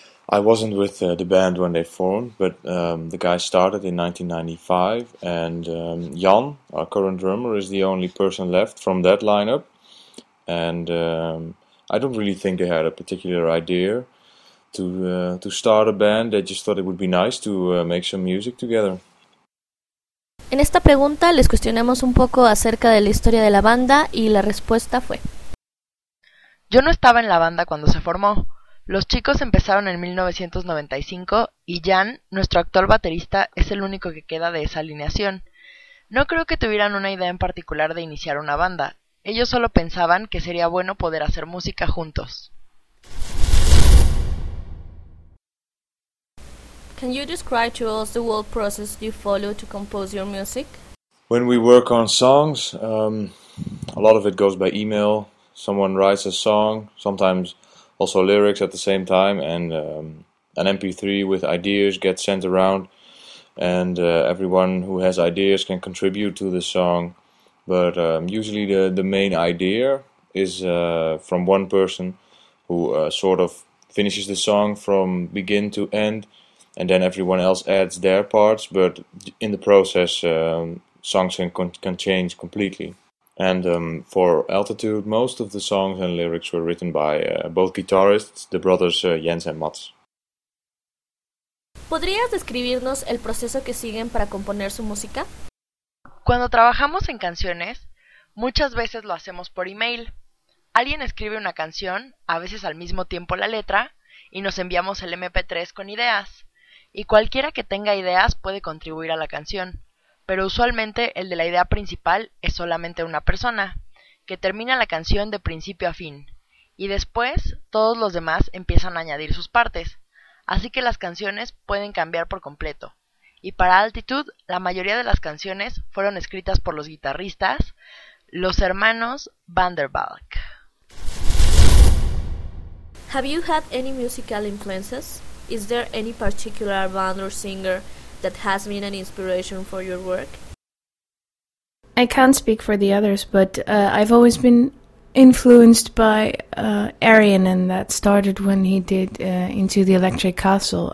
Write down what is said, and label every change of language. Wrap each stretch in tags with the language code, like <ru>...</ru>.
<en>I wasn't with the band when they formed, but the guy started in 1995, and Jan, our current drummer, is the only person left from that lineup. And I don't really think they had a particular idea to start a band. They just thought it would be nice to make some music together.</en> <es>En esta pregunta les cuestionamos un poco acerca de la historia de la banda, y la respuesta fue: yo no estaba en la banda cuando se formó. Los chicos empezaron en 1995 y Jan, nuestro actual baterista, es el único que queda de esa alineación. No creo que tuvieran una idea en particular de iniciar una banda. Ellos solo pensaban que sería bueno poder hacer música juntos.</es> <en>Can you describe to us the whole process you follow to compose your music? When we work on songs, a lot of it goes by email. Someone writes a song, sometimes also lyrics at the same time, and an MP3 with ideas gets sent around, and everyone who has ideas can contribute to the song. But usually the main idea is from one person who sort of finishes the song from begin to end, and then everyone else adds their parts, but in the process songs can change completely. And for Altitude, most of the songs and lyrics were written by both guitarists, the brothers Jens and Mats.</en> <es>¿Podrías describirnos el proceso que siguen para componer su música? Cuando trabajamos en canciones, muchas veces lo hacemos por email. Alguien escribe una canción, a veces al mismo tiempo la letra, y nos enviamos el MP3 con ideas. Y cualquiera que tenga ideas puede contribuir a la canción. Pero usualmente el de la idea principal es solamente una persona, que termina la canción de principio a fin. Y después, todos los demás empiezan a añadir sus partes. Así que las canciones pueden cambiar por completo. Y para Altitude, la mayoría de las canciones fueron escritas por los guitarristas, los hermanos Van der Valk.</es> <en>Have you had any musical influences? Is there any particular band or singer that has been an inspiration for your work? I can't speak for the others, but I've always been influenced by Arion, and that started when he did Into the Electric Castle.</en>